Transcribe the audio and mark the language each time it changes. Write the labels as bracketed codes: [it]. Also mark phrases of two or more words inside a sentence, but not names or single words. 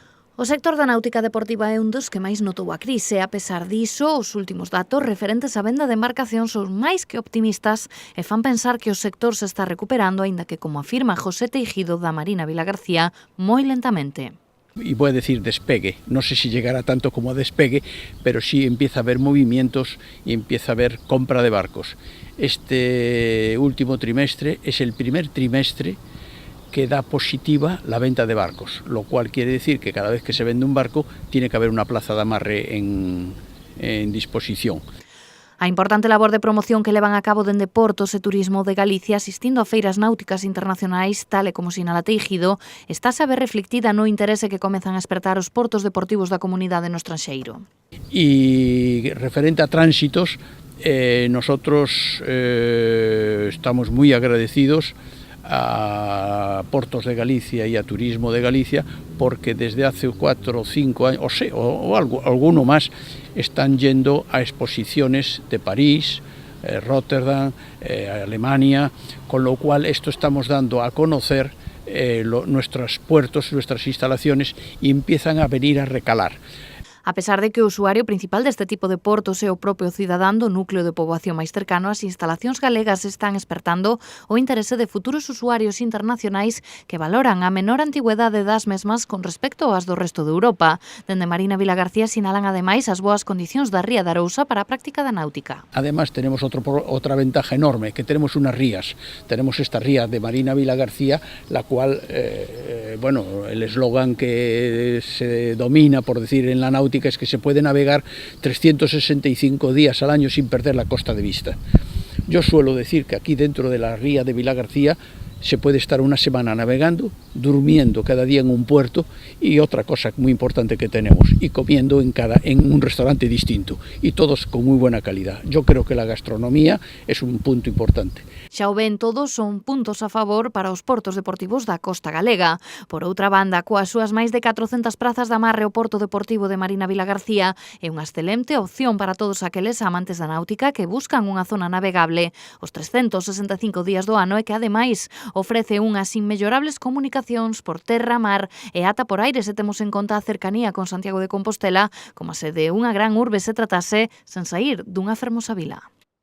[gl] O sector da náutica deportiva é un dos que máis notou a crise. A pesar diso, os últimos datos referentes á venda de embarcacións son máis que optimistas e fan pensar que o sector se está recuperando, aínda que, como afirma José Teijido da Marina Vilagarcía, moi lentamente. [es] Y voy a decir despegue, no sé si llegará tanto como a despegue, pero sí empieza a haber movimientos y empieza a haber compra de barcos. Este último trimestre es el primer trimestre que da positiva la venta de barcos, lo cual quiere decir que cada vez que se vende un barco tiene que haber una plaza de amarre en disposición. [gl] A importante labor de promoción que levan a cabo dende Portos e Turismo de Galicia asistindo a feiras náuticas internacionais, tal e como sinala Teijido, estáse a ver reflectida no interese que comezan a espertar os portos deportivos da comunidade no estranxeiro. [es] Y referente a tránsitos, nosotros estamos muy agradecidos a Portos de Galicia y a Turismo de Galicia porque desde hace 4 o 5 años, o alguno más, están yendo a exposiciones de París, Rotterdam, Alemania, con lo cual esto estamos dando a conocer nuestros puertos, nuestras instalaciones y empiezan a venir a recalar. [gl] A pesar de que o usuario principal deste tipo de portos é o propio cidadán do núcleo de poboación máis cercano, as instalacións galegas están espertando o interese de futuros usuarios internacionais que valoran a menor antigüedade das mesmas con respecto ás do resto de Europa. Dende Marina Vilagarcía sinalan ademais as boas condicións da ría de Arousa para a práctica da náutica. [es] Además tenemos otra ventaja enorme, que tenemos unas rías. Tenemos esta ría de Marina Vilagarcía, la cual, el eslogan que se domina, por decir, en la náutica es que se puede navegar 365 días al año sin perder la costa de vista. Yo suelo decir que aquí dentro de la ría de Vilagarcía se puede estar una semana navegando, durmiendo cada día en un puerto y otra cosa muy importante que tenemos, y comiendo en un restaurante distinto, y todos con muy buena calidad. Yo creo que la gastronomía es un punto importante. [gl] Xa o ven todos, son puntos a favor para os portos deportivos da costa galega. Por outra banda, coas súas máis de 400 prazas de amarre, o Porto Deportivo de Marina Vilagarcía é unha excelente opción para todos aqueles amantes da náutica que buscan unha zona navegable os 365 días do ano e que, ademais, ofrece unhas inmellorables comunicacións por terra, mar e ata por aire se temos en conta a cercanía con Santiago de Compostela, como se de unha gran urbe se tratase sen saír dunha fermosa vila.